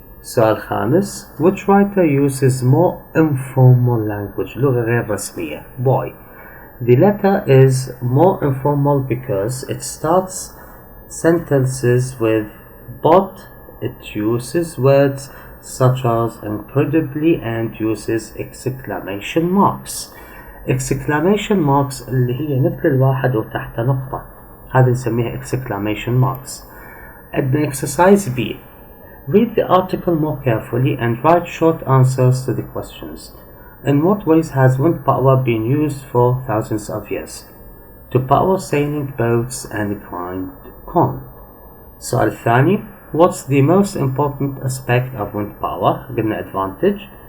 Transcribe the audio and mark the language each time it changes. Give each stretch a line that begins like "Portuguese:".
Arabic: سؤال خامس,
English: which writer uses more informal language,
Arabic: لغة غير رسمية?
English: Why? The letter is more informal because it starts sentences with but. It uses words such as incredibly and uses exclamation marks.
Arabic: exclamation marks اللي هي مثل الواحد وتحت نقطة، هذا نسميها exclamation marks. عندنا
English: exercise B. Read the article more carefully and write short answers to the questions. In what ways has wind power been used for thousands of years? To power sailing boats and grind corn.
Arabic: السؤال الثاني,
English: what's the most important aspect of wind power?
Arabic: قلنا
English: advantage.